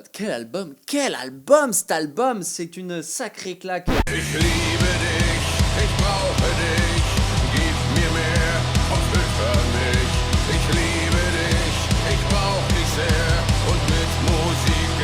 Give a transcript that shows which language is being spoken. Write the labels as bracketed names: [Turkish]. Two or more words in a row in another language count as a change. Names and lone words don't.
[French] Quel album cet album, c'est une sacrée claque. [German] Ich liebe dich, ich brauche dich, gib mir mehr und fütter mich. Ich liebe dich, ich brauch dich sehr und mit Musik